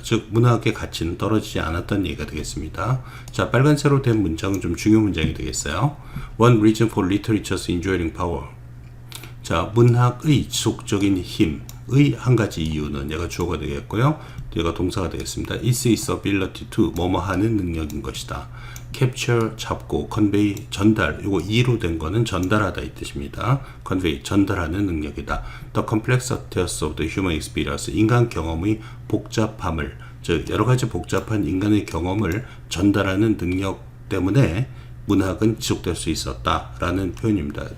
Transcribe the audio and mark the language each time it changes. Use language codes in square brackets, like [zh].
[ko] 즉 문학의 가치는 떨어지지 않았다는 얘기가 되겠습니다. 자, 빨간색으로 된 문장은 좀 중요 문장이 되겠어요. [en] One reason for literature's enduring power. [ko] 자, 문학의 지속적인 힘의 한 가지 이유는, 얘가 주어가 되겠고요. 얘가 동사가 되겠습니다. [en] It's its ability to, [ko] 뭐뭐 하는 능력인 것이다. capture, 잡고, convey, 전달, 이거 E로 된 거는 전달하다 이 뜻입니다. convey, 전달하는 능력이다. [en] The complexities of the human experience, [ko] 인간 경험의 복잡함을, 즉 여러 가지 복잡한 인간의 경험을 전달하는 능력 때문에 문학은 지속될 수 있었다라는 표현입니다.